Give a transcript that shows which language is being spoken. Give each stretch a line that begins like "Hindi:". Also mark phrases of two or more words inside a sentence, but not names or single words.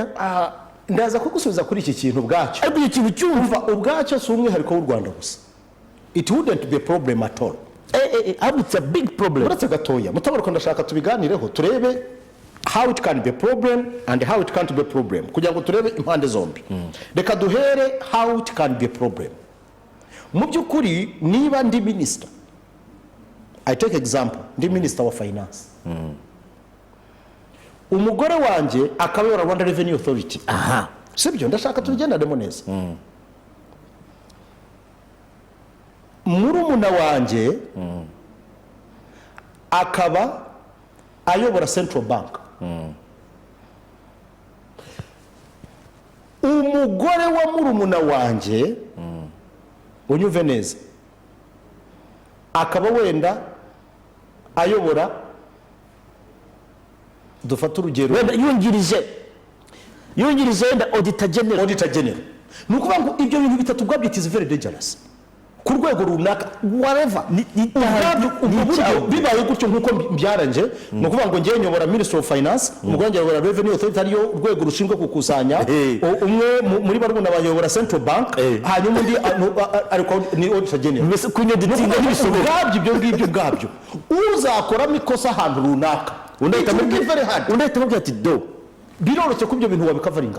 Kinyarwanda: Ndaza kugusubiza kuri iki kintu ubwacyo. Ariko iki kintu cyumva ubwacyo si umwihariko w'u Rwanda gusa.
English: It wouldn't be a problem at all. It's a big problem.
Kinyarwanda: Uretse gatoya Mutabaruka ndashaka tubiganireho turebe
English: how it can be a problem and how it can't be a problem,
Kinyarwanda: kugira ngo turebe impande zombi. Reka duhere
English: how it can be a problem.
Kinyarwanda: Mu by'ukuri niba ndi minister,
English: I take example,
Kinyarwanda: ndi minister wa finance, umugore wanjye akabera Rwanda Revenue Authority, sibyo ndashaka tubigendanemo neza murumuna wanjye akaba ayobora Central Bank umugore wa murumuna wanjye unyuve neza akaba wenda ayobora dufata urugero wenda yungirije wenda
English: auditor general
Kinyarwanda: ni ukuvuga ngo ibyo bintu bitatu ubwabyo
English: it is very dangerous
Kinyarwanda: ku rwego runaka whatever bibaye gutyo nk'uko byaranje ni ukuvuga ngo ngewe nyobora Ministry of Finance umugore nyobora Revenue Authority ariyo urwego rushinzwe gukusanya umwe muri barumuna bayobora Central Bank hanyuma undi ariko ni
English: auditor general
Kinyarwanda: ibyo ngibyo ubwabyo uzakoramo ikosa ahantu runaka undahita mubwira ati do biroroshye ko ibyo bintu wabikavaringa